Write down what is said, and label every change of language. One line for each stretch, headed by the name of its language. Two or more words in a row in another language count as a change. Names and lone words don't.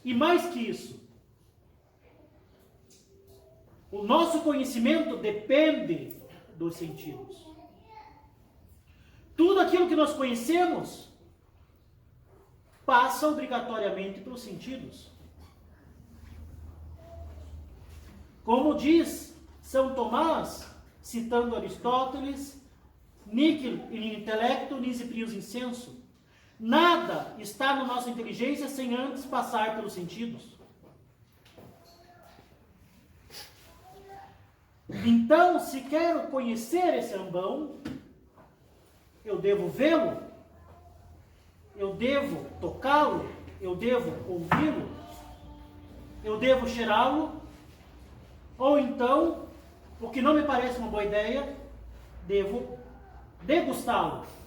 Portuguese: E mais que isso, o nosso conhecimento depende dos sentidos. Tudo aquilo que nós conhecemos passa obrigatoriamente pelos sentidos. Como diz São Tomás, citando Aristóteles,
Latin: níquel in intellecto nisi prius in sensu.
Portuguese: Nada está na nossa inteligência sem antes passar pelos sentidos. Então, se quero conhecer esse ambão, eu devo vê-lo, eu devo tocá-lo, eu devo ouvi-lo, eu devo cheirá-lo, ou então, o que não me parece uma boa ideia, devo degustá-lo.